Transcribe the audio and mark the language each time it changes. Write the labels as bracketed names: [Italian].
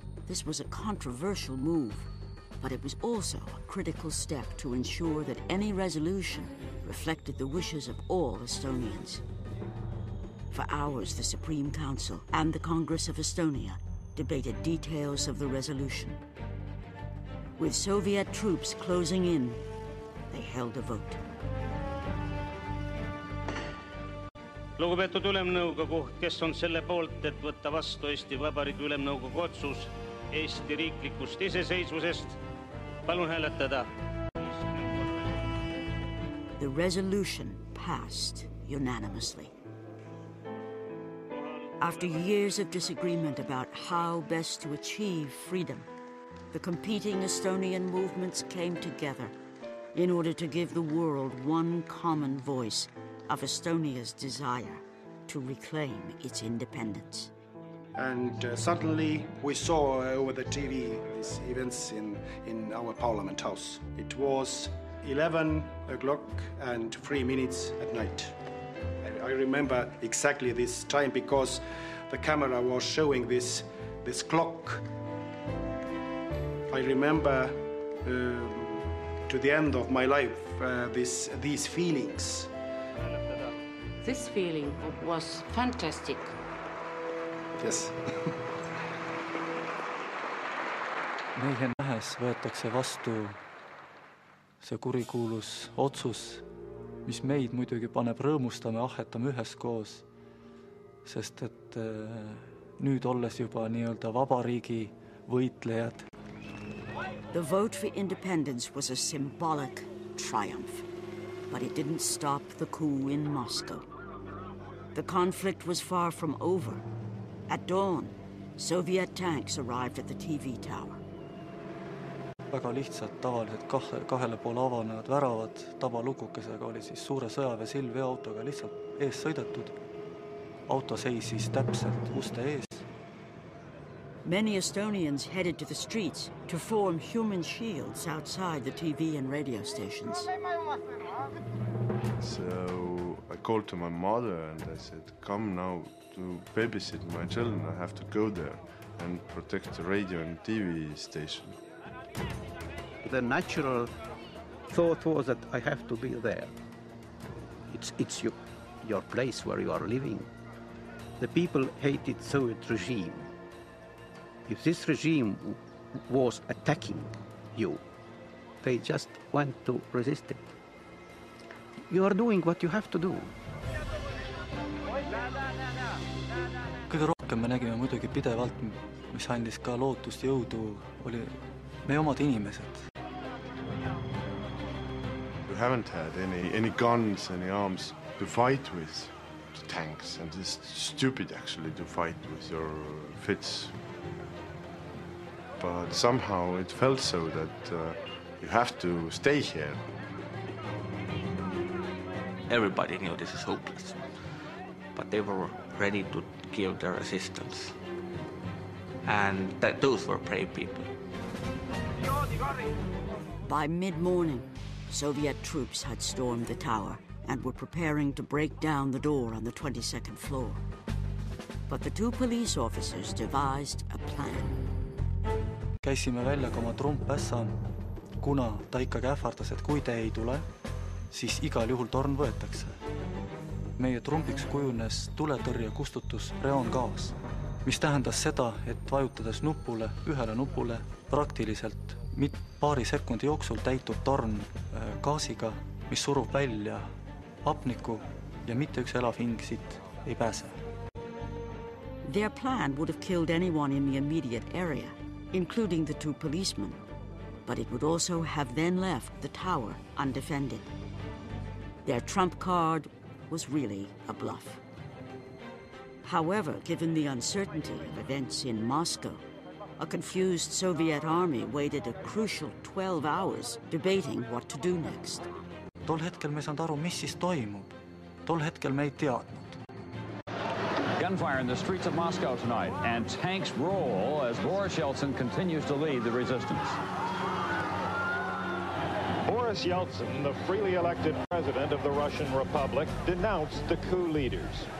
[English] This was a controversial move, but it was also a critical step to ensure that any resolution reflected the wishes of all Estonians. For hours, the Supreme Council and the Congress of Estonia debated details of the resolution. With Soviet troops closing in, they held a vote. [Estonian] Lugupeetud Ülemnõukogu, kes on selle poolt, et võtta vastu Eesti Vabariigi Ülemnõukogu otsus Eesti riiklikust iseseisvusest, palun hääletada. [English] The resolution passed unanimously. After years of disagreement about how best to achieve freedom, the competing Estonian movements came together in order to give the world one common voice of Estonia's desire to reclaim its independence. And suddenly we saw over the TV these events in our Parliament House. It was 11 o'clock and 3 minutes at night. I remember exactly this time because the camera was showing this clock. I remember to the end of my life these feelings. This feeling was fantastic. Yes. [Estonian] Meie nähes võetakse vastu see kurikuulus otsus, mis meid muidugi paneb rõõmustama ja ahhetama üheskoos, sest et nüüd olles juba nii-öelda vabariigi võitlejad. [English] The vote for independence was a symbolic triumph, but it didn't stop the coup in Moscow. The conflict was far from over. At dawn, Soviet tanks arrived at the TV tower. [Estonian] Väga lihtsalt tavaliselt kahele poole avanevad väravad tabalukukesega oli siis suure sõjaväe silveautoga lihtsalt ees sõidetud. Auto seisis täpselt uste ees. [English] Many Estonians headed to the streets to form human shields outside the TV and radio stations. So I called to my mother and I said, come now to babysit my children. I have to go there and protect the radio and TV station. The natural thought was that I have to be there. It's your place where you are living. The people hated Soviet regime. If this regime was attacking you, they just went to resist it. You are doing what you have to do. [Estonian] Kõige rohkem me nägime muidugi pidevalt, mis andis ka lootust jõudu, oli meie omad inimesed. [English] You haven't had any guns, any arms to fight with the tanks, and it's stupid actually to fight with your fists. But somehow it felt so that you have to stay here. Everybody knew this is hopeless, but they were ready to give their resistance. And those were brave people. By mid-morning, Soviet troops had stormed the tower and were preparing to break down the door on the 22nd floor. But the two police officers devised a plan. [Estonian] käisime välja ka oma trumpässa, kuna ta ikkagi ähvardas, et kui te ei tule, siis igal juhul torn võetakse. Meie trumpiks kujunes tuletõrje kustutus reoongaas, mis tähendas seda, et vajutades ühele nupule praktiliselt paari sekundi jooksul täitub torn gaasiga, mis surub välja hapniku ja mitte üks elav hing siit ei pääse. [English] Their plan would have killed anyone in the immediate area, including the 2 policemen, but it would also have then left the tower undefended. Their trump card was really a bluff. However, given the uncertainty of events in Moscow, a confused Soviet army waited a crucial 12 hours debating what to do next. [Estonian] Tol hetkel me ei saanud aru, mis siis toimub. Tol hetkel me ei teadnud. [English] Gunfire in the streets of Moscow tonight, and tanks roll as Boris Yeltsin continues to lead the resistance. Boris Yeltsin, the freely elected president of the Russian Republic, denounced the coup leaders.